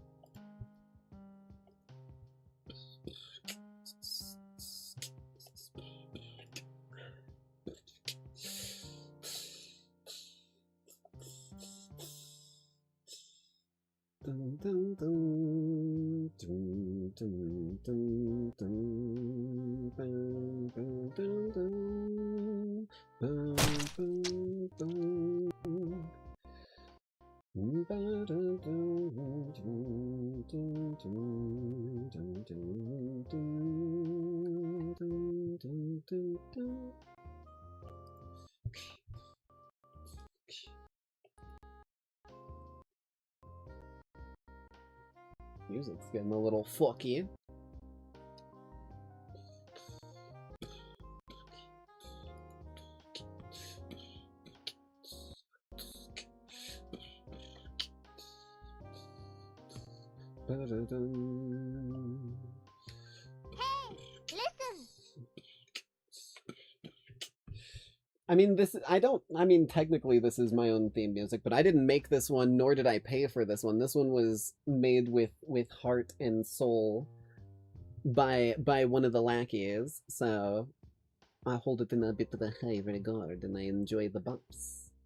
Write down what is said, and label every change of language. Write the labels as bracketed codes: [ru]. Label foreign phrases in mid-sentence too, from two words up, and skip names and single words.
[en] Dun, dun, dun, dun, dun, dun, dun, dun, dun, dun, dun, dun, dun, dun. Ba-dun, dun, dun, dun, dun, dun, dun, dun, dun, dun, dun, dun. Music's getting a little fucky. Ba-da-dum. Hey, listen! I mean, technically this is my own theme music, but I didn't make this one, nor did I pay for this one. This one was made with heart and soul by one of the Lackeys, so I hold it in a bit of a high regard and I enjoy the bumps.